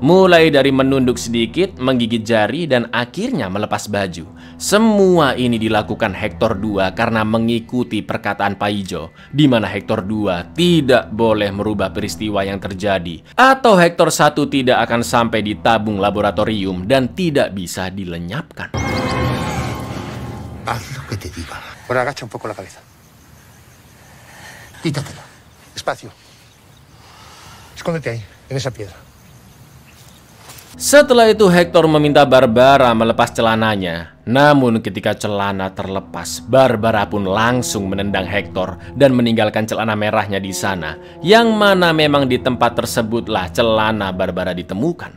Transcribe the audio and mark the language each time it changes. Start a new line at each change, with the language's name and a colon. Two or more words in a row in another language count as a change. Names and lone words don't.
Indonesian: Mulai dari menunduk sedikit, menggigit jari, dan akhirnya melepas baju. Semua ini dilakukan Hector 2 karena mengikuti perkataan Paijo, di mana Hector 2 tidak boleh merubah peristiwa yang terjadi, atau Hector 1 tidak akan sampai di tabung laboratorium dan tidak bisa dilenyapkan.
Spanish: Haz lo que te diga. Ahora agacha un poco la cabeza. Quítatela. Despacio. Escóndete ahí, en esa piedra.
Indonesian: Setelah itu Hector meminta Barbara melepas celananya. Namun ketika celana terlepas, Barbara pun langsung menendang Hector dan meninggalkan celana merahnya di sana, yang mana memang di tempat tersebutlah celana Barbara ditemukan.